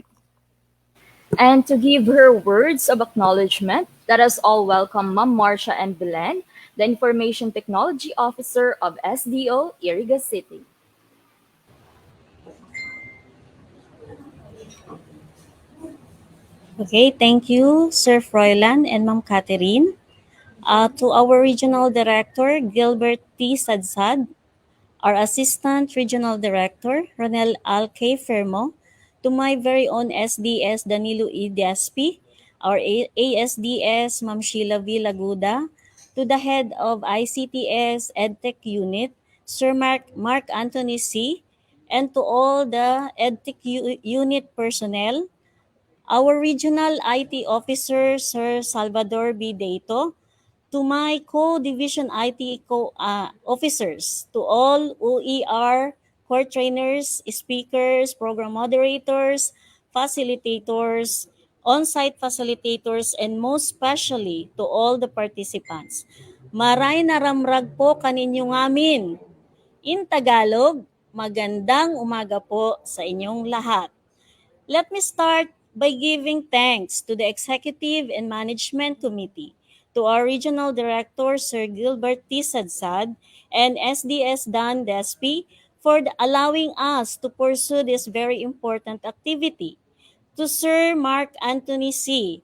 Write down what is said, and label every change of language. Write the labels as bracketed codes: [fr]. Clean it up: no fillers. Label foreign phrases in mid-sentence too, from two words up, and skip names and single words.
[en] And to give her words of acknowledgement, let us all welcome Ma'am Marcia and Belen, the Information Technology Officer of SDO Iriga City. Okay, thank you, Sir Froilan and Ma'am Catherine. To our Regional Director, Gilbert T. Sadsad, our Assistant Regional Director, Ronel Alque Fermo, to my very own SDS, Danilo E. Diaspi, our ASDS, Ma'am Sheila V. Laguda, to the Head of ICTS EdTech Unit, Sir Mark Anthony C., and to all the EdTech Unit personnel, our Regional IT Officer, Sir Salvador B. Deito, to my co-division IT officers, to all OER, core trainers, speakers, program moderators, facilitators, on-site facilitators, and most especially to all the participants. [bto] Maray naramrag po kaninyo ngamin. [en] In Tagalog, [tl] magandang umaga po sa inyong lahat. [en] Let me start by giving thanks to the Executive and Management Committee, to our Regional Director, Sir Gilbert T. Sadsad, and SDS Dan Despi for allowing us to pursue this very important activity, to Sir Mark Anthony C.